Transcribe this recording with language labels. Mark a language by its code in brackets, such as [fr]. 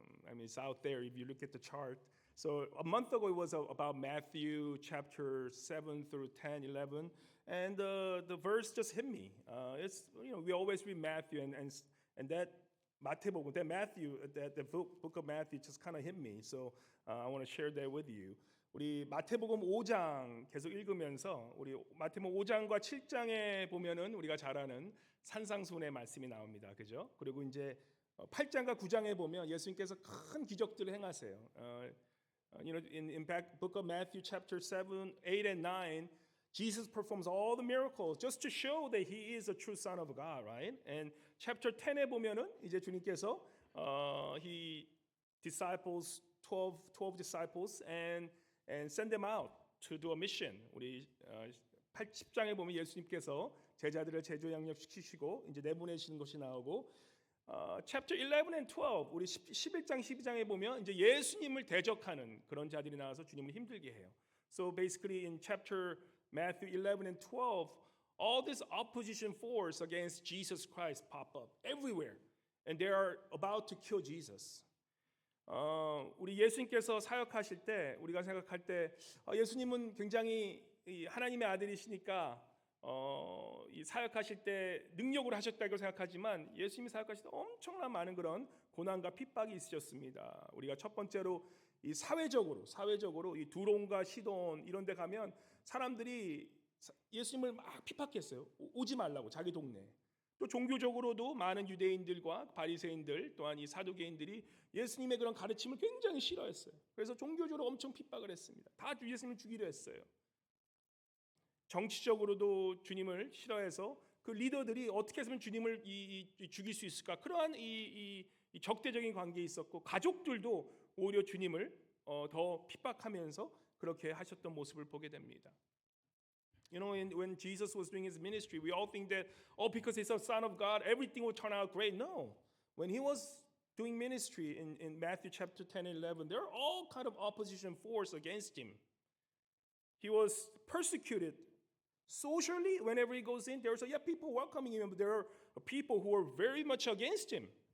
[en] I mean, it's out there if you look at the chart. So a month ago, it was about Matthew chapter 7 through 10, 11. And the verse just hit me. It's, we always read Matthew, and that 마태복음, that book of Matthew just kind of hit me. So I want to share that with you. [ko] 우리 마태복음 5장 계속 읽으면서 우리 마태복음 5장과 7장에 보면은 우리가 잘 아는 산상수훈의 말씀이 나옵니다. 그죠? 그리고 이제 8장과 9장에 보면 예수님께서 큰 기적들을 행하세요. [en] In book of Matthew chapter 7, 8 and 9, Jesus performs all the miracles just to show that he is a true son of God, right? And chapter 10에 [ko] 보면은 이제 주님께서 [en] he disciples 12 disciples and send them out to do a mission. [ko] 우리 10장에 보면 예수님께서 제자들을 제조 양육시키시고 이제 내보내시는 것이 나오고 [en] chapter 11 and 12 [ko] 우리 11장 12장에 보면 이제 예수님을 대적하는 그런 자들이 나와서 주님을 힘들게 해요. [en] So basically in chapter Matthew 11 and 12 all this opposition force against Jesus Christ pop up everywhere and they are about to kill Jesus. [ko] 우리 예수님께서 사역하실 때 우리가 생각할 때 예수님은 굉장히 하나님의 아들이시니까 이 사역하실 때 능력으로 하셨다고 생각하지만 예수님이 사역하실 때 엄청난 많은 그런 고난과 핍박이 있으셨습니다. 우리가 첫 번째로 이 사회적으로 이 두론과 시돈 이런 데 가면 사람들이 예수님을 막 핍박했어요. 오지 말라고 자기 동네에. 또 종교적으로도 많은 유대인들과 바리새인들 또한 이 사두개인들이 예수님의 그런 가르침을 굉장히 싫어했어요. 그래서 종교적으로 엄청 핍박을 했습니다. 다 예수님을 죽이려 했어요. 정치적으로도 주님을 싫어해서 그 리더들이 어떻게 해서면 주님을 죽일 수 있을까? 그러한 이 적대적인 관계에 있었고 가족들도 오히려 주님을 더 핍박하면서 그렇게 하셨던 모습을 보게 됩니다. [en] You know, when Jesus was doing his ministry, we all think that, because he's a son of God, everything will turn out great. No. When he was doing ministry in Matthew chapter 10 and 11, there are all kind of opposition force against him. He was persecuted socially. Whenever he goes in, there's people welcoming him, but there are people who are very much against him.